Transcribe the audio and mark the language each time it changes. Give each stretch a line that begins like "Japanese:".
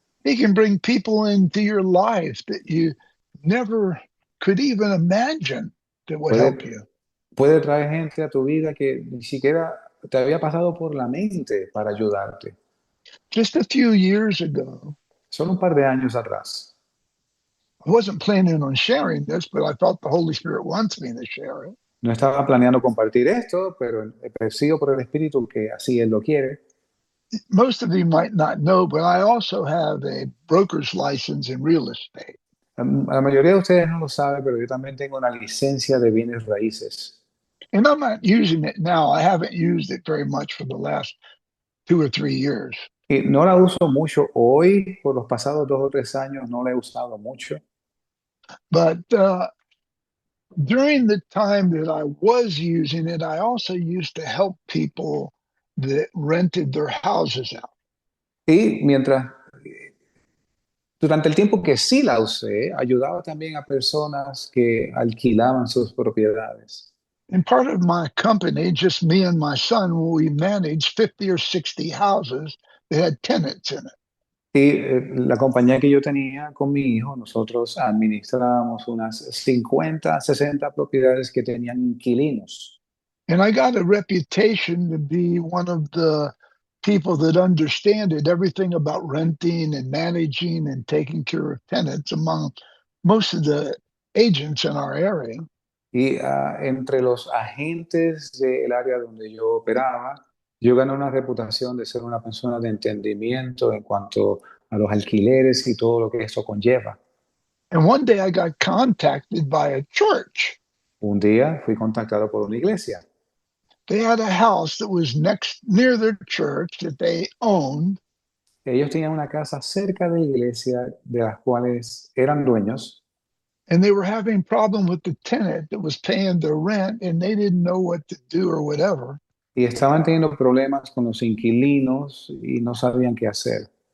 English: He can bring people into your life that you never could even imagine that would help you.
Spanish: Puede traer gente a tu vida que ni siquiera te había pasado por la mente para ayudarte.
English: Just a few years ago,
Spanish: Solo un par de años atrás.
English: I wasn't planning on sharing this, but I felt the Holy Spirit wants me to share it.
Spanish: No estaba planeando compartir esto, pero percibo por el Espíritu que así Él lo quiere.
English: Most of you might not know, but I also have a broker's license in real estate.
Spanish: La mayoría de ustedes no lo saben, pero yo también tengo una licencia de bienes raíces.
English: And I'm not using it now. I haven't used it very much for the last 2 or 3 years.
Spanish: Y no la uso mucho hoy, por los pasados 2 o 3 años no la he usado mucho.
English: But during the time that I was using it, I also used to help people that rented their houses out.
Spanish: Y durante el tiempo que sí la usé, ayudaba también a personas que alquilaban sus propiedades.
English: And part of my company, just me and my son, we managed 50 or 60 houses that had tenants in it.
Spanish: Y la compañía que yo tenía con mi hijo, nosotros administrábamos unas 50, 60 propiedades que tenían inquilinos.
English: And I got a reputation to be one of the people that understand it, everything about renting and managing and taking care of tenants among most of the agents in our area.
Spanish: Y entre los agentes del área donde yo operaba, yo gané una reputación de ser una persona de entendimiento en cuanto a los alquileres y todo lo que eso conlleva.
English: And one day I got contacted by a church.
Spanish: Un día fui contactado por una iglesia.
English: They had a house that was near their church that they owned.
Spanish: Ellos tenían una casa cerca de la iglesia de las cuales eran dueños.
English: And they were having problem with the tenant that was paying their rent, and they didn't know what to do or whatever.
Spanish: Y estaban teniendo problemas con los inquilinos y no sabían qué hacer.